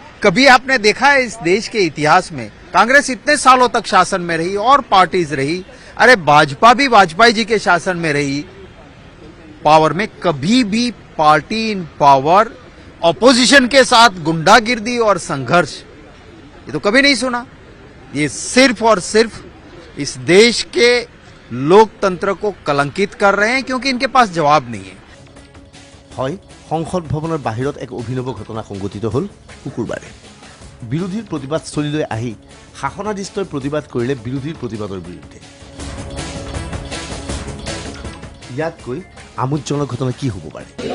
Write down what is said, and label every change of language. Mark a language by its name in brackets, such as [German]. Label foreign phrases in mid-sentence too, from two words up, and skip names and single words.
[Hindi] कभी आपने देखा है इस देश के इतिहास में कांग्रेस इतने सालों तक शासन में रही और पार्टीज रही, अरे भाजपा भी वाजपेयी जी के शासन में रही पावर में, कभी भी [English] party in power [Hindi] ऑपोजिशन के साथ गुंडागिर्दी और संघर्ष ये तो कभी नहीं सुना। ये सिर्फ और सिर्फ इस देश के लोकतंत्र को कलंकित कर रहे हैं क्योंकि इनके पास जवाब नहीं है। [Assamese] হয় সংসদ ভৱনৰ বাহিৰত এক অভিনৱ ঘটনা সংঘটিত হ'ল শুকুৰবাৰে। বিৰোধীৰ প্ৰতিবাদস্থলীলৈ আহি শাসনাধিষ্ঠই প্ৰতিবাদ কৰিলে বিৰোধীৰ প্ৰতিবাদৰ বিৰুদ্ধে। ইয়াতকৈ আমোদজনক ঘটনা কি হ'ব পাৰে?